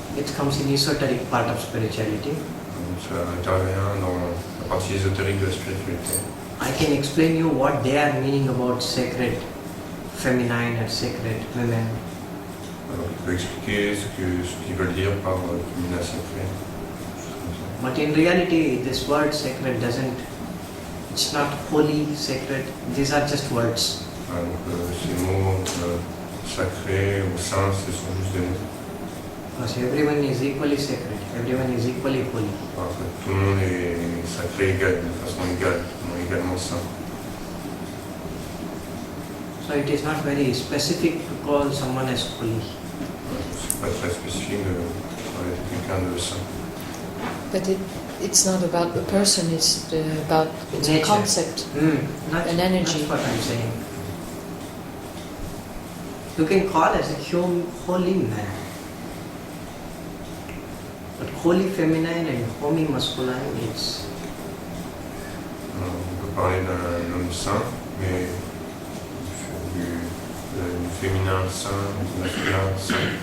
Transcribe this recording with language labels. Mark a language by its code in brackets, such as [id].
[en] It comes in esoteric part of spirituality. [fr] Donc ça intervient dans la partie ésotérique de la spiritualité. [en] I can explain you what they are meaning about sacred feminine and sacred women. [fr] Alors il peut expliquer ce qu'ils veulent dire par féminin sacré. [en] But in reality, this word sacred doesn't, it's not holy, sacred, these are just words. [fr] Donc ces mots sacré ou saint, ce sont juste des mots. [en] Because everyone is equally sacred, everyone is equally holy. [fr] Alors que tout le monde est sacré égal, de façon égale, tout le monde est également saint. [en] So it is not very specific to call someone as holy. [fr] C'est pas très spécifique de parler de quelqu'un de saint. [en] But it's not about the person, it's about it's a Nature. concept, Not, an energy. That's what I'm saying. You can call as a holy man. But holy feminine and holy masculine, it's [fr] On peut parler d'un homme saint, mais du féminin saint, du masculin saint.